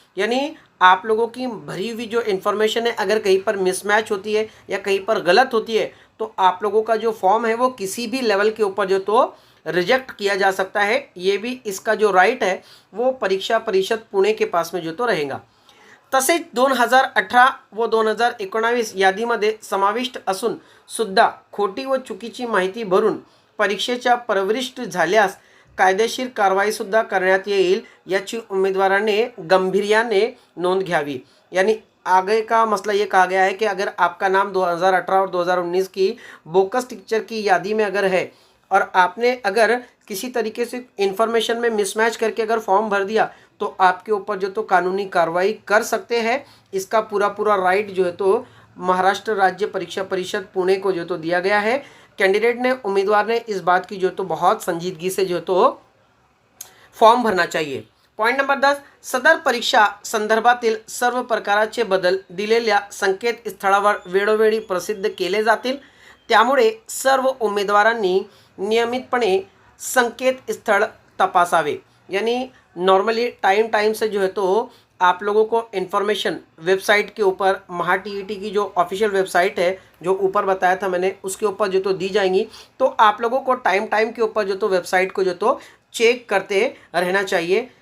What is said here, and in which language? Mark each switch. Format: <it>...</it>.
<hi>यानी आप लोगों की भरी हुई जो इन्फॉर्मेशन है अगर कहीं पर मिसमैच होती है या कहीं पर गलत होती है तो आप लोगों का जो फॉर्म है वो किसी भी लेवल के ऊपर जो तो रिजेक्ट किया जा सकता है। ये भी इसका जो राइट है वो परीक्षा परिषद पुणे के पास में जो तो रहेगा।</hi> <mr>तसेच 2018 व 2019 यादीमध्ये समाविष्ट असून सुद्धा खोटी व चुकीची माहिती भरून परीक्षेच्या प्रविष्ट झाल्यास कायदेशीर कारवाई सुद्धा करण्यात येईल, याची उम्मीदवाराने गंभीर्याने नोंद घ्यावी।</mr> <hi>यानी आगे का मसला ये कहा गया है कि अगर आपका नाम 2018 और 2019 की बोकस टीचर की यादी में अगर है और आपने अगर किसी तरीके से इन्फॉर्मेशन में मिसमैच करके अगर फॉर्म भर दिया तो आपके ऊपर जो तो कानूनी कार्रवाई कर सकते हैं। इसका पूरा राइट जो है तो महाराष्ट्र राज्य परीक्षा परिषद पुणे को जो तो दिया गया है। कैंडिडेट ने, उम्मीदवार ने इस बात की जो तो बहुत संजीदगी से जो तो फॉर्म भरना चाहिए।</hi> <mr>पॉइंट नंबर 10, सदर परीक्षा संदर्भातील सर्व प्रकारचे बदल दिलेल्या संकेतस्थळावर वेळोवेळी प्रसिद्ध केले जातील, त्यामुळे सर्व उमेदवारांनी नियमितपणे संकेतस्थळ तपासावे।</mr> <hi>यानी नॉर्मली टाइम से जो है तो आप लोगों को इन्फॉर्मेशन वेबसाइट के ऊपर महाटीईटी की जो ऑफिशियल वेबसाइट है जो ऊपर बताया था मैंने उसके ऊपर जो तो दी जाएंगी। तो आप लोगों को टाइम के ऊपर जो तो वेबसाइट को जो तो चेक करते रहना चाहिए।</hi>